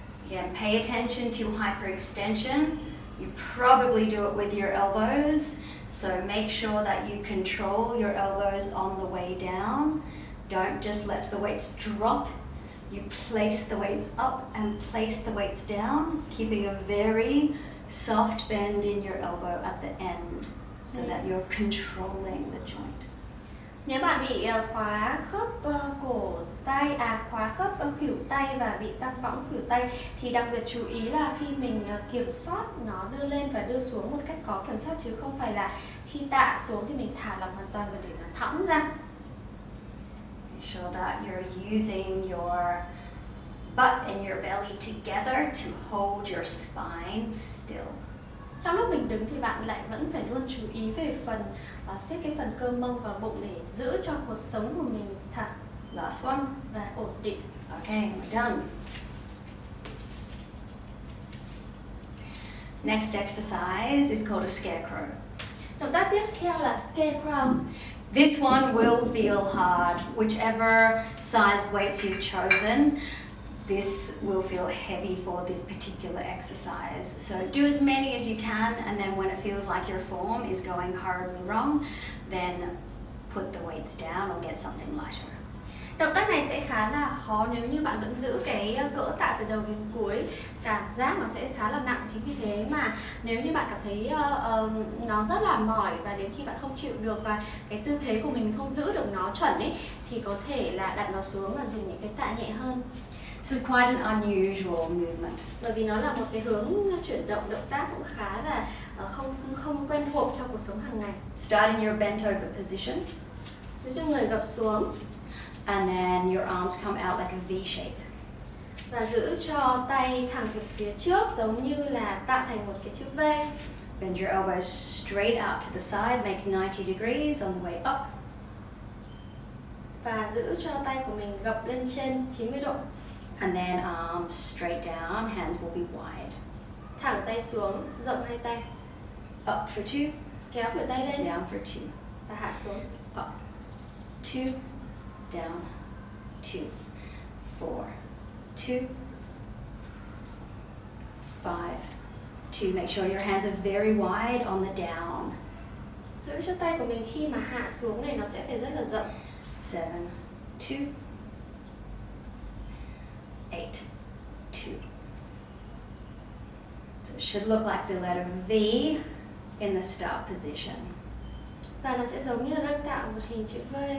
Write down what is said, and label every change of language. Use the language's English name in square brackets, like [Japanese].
[English] Again, pay attention to hyperextension. You probably do it with your elbows, so make sure that you control your elbows on the way down. Don't just let the weights drop. You place the weights up and place the weights down, keeping a very soft bend in your elbow at the end so that you're controlling the joint. [Vietnamese] Nếu bạn bị khóa khớp cổ tay, khóa khớp khuỷu tay và bị tăng võng khuỷu tay thì đặc biệt chú ý là khi mình kiểm soát nó đưa lên và đưa xuống một cách có kiểm soát, chứ không phải là khi tạ xuống thì mình thả lỏng hoàn toàn và để nó thõng ra. [English] Make sure that you're using your butt and your belly together to hold your spine still. [Vietnamese] Trong lúc mình đứng thì bạn lại vẫn phải luôn chú ý về phần siết cái phần cơ mông và bụng để giữ cho cuộc sống của mình thật [English] Last one. [Vietnamese] và ổn định. [English] Okay, we're done. Next exercise is called a scarecrow. [Vietnamese] Động tác tiếp theo là scarecrow. [English] This one will feel hard. Whichever size weights you've chosen, this will feel heavy for this particular exercise. So do as many as you can, and then when it feels like your form is going horribly wrong, then put the weights down or get something lighter. [Vietnamese] Động tác này sẽ khá là khó nếu như bạn vẫn giữ cái cỡ tạ từ đầu đến cuối. Cảm giác nó sẽ khá là nặng, chính vì thế mà nếu như bạn cảm thấy nó rất là mỏi và đến khi bạn không chịu được và cái tư thế của mình không giữ được nó chuẩn ấy, thì có thể là đặt nó xuống và dùng những cái tạ nhẹ hơn. [English] This is quite an unusual movement. [Vietnamese] Bởi vì nó là một cái hướng chuyển động tác cũng khá là không quen thuộc trong cuộc sống hàng ngày. [English] Start in your bent over position, [Vietnamese] Giữ cho người gập xuống [English] and then your arms come out like a V shape. [Vietnamese] và giữ cho tay thẳng về phía trước giống như là tạo thành một cái chữ V. [English] Bend your elbows straight out to the side, make 90 degrees on the way up. [Vietnamese] Và giữ cho tay của mình gập lên trên 90 độ. [English] And then arms straight down, hands will be wide. [Vietnamese] Thẳng tay xuống, rộng hai tay. [English] Up for 2, [Vietnamese] Kéo khuỷu tay lên [English] down for 2. [Vietnamese] và hạ xuống. [English] Up, 2, down, 2, 4, 2, 5, 2. Make sure your hands are very wide on the down. [Vietnamese] Giữ cho tay của mình khi mà hạ xuống này nó sẽ phải rất là rộng. [English] 7, 2, 8, 2. So it should look like the letter V in the start position. [Vietnamese] Và nó sẽ giống như là đang tạo một hình chữ V.